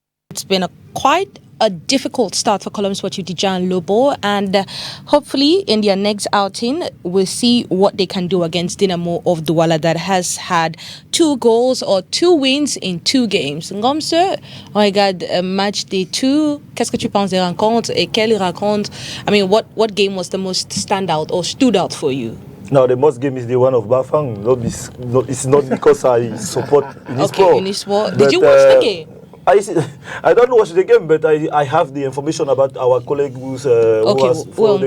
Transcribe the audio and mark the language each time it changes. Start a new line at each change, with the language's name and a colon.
English: It's been quite a difficult start for Colombe Sportif Dijan Lobo, and hopefully in their next outing we'll see what they can do against Dinamo of Douala that has had 2 goals or 2 wins in 2 games.
French: Ngomse, on regarde match day 2. Qu'est-ce que tu penses des rencontres et quelle rencontre?
English: I mean, what game was the most standout or stood out for you? No, the most game is the one of Bafang. It's not because I support Unisport. Okay, Unisport. Did you watch the game? I don't watch the game, but I have the information about our colleague who was for the